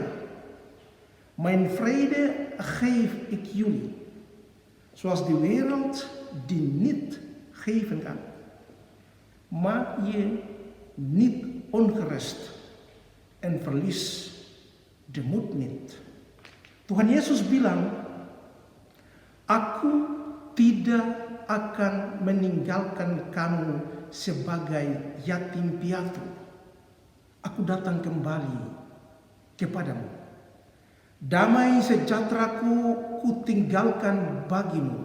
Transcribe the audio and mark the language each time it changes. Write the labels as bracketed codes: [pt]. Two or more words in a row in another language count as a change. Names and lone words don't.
[nl] Mijn vrede geef ik jullie. Zoals de wereld die niet geven kan. Maak je niet ongerust en verlies de moed niet. [id] Tuhan Yesus bilang, aku tidak akan meninggalkan kamu sebagai yatim piatu. Aku datang kembali kepadamu. Damai sejahteraku kutinggalkan bagimu.